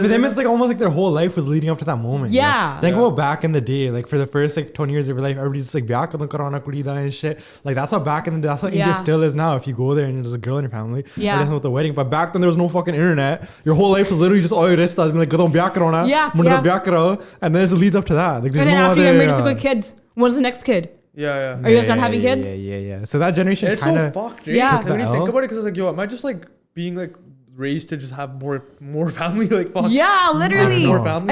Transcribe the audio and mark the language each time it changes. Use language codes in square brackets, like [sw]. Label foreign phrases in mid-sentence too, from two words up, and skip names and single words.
[en] But for them, it's like almost like their whole life was leading up to that moment. you know? Yeah. Think Yeah. about back in the day, like for the first like 20 years of your life, everybody's just like, [pa] "ਵਿਆਹ ਕਦੋਂ ਕਰਨਾ ਕੁੜੀ ਦਾ," [en] and shit. Like that's how back in the day, that's how India Yeah. still is now. If you go there and there's a girl in your family, Yeah. everything's with the wedding. But back then there was no fucking internet. Your whole life was literally just all your ristas being like, [pa] "ਕਦੋਂ ਵਿਆਹ ਕਰਨਾ, [en] Yeah, [pa] munda [en] yeah. [pa] ਵਿਆਹ ਕਰੋ," [en] and then it just leads up to that. Like there's And then no after other. you get married, with kids, when's the next kid? yeah. Are you guys done having kids? Yeah. So that generation It's kind so of. fucked, right? Yeah. Because when you Took the think L. about it, because it's like, yo, am I just like being like raised to just have more family? Like, fuck. Yeah, literally. More family,